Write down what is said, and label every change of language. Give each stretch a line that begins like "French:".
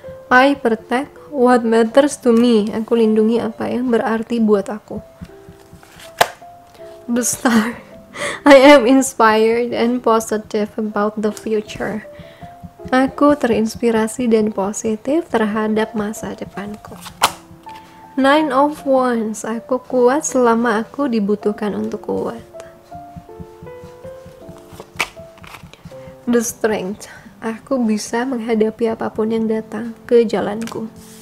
English: I protect what matters to me.
Indonesian: Aku lindungi apa yang berarti buat aku.
English: The Star. I am inspired and positive about the future.
Indonesian: Aku terinspirasi dan positif terhadap masa depanku. Nine of Wands. Aku kuat selama aku dibutuhkan untuk kuat. The Strength. Aku bisa menghadapi apapun yang datang ke jalanku.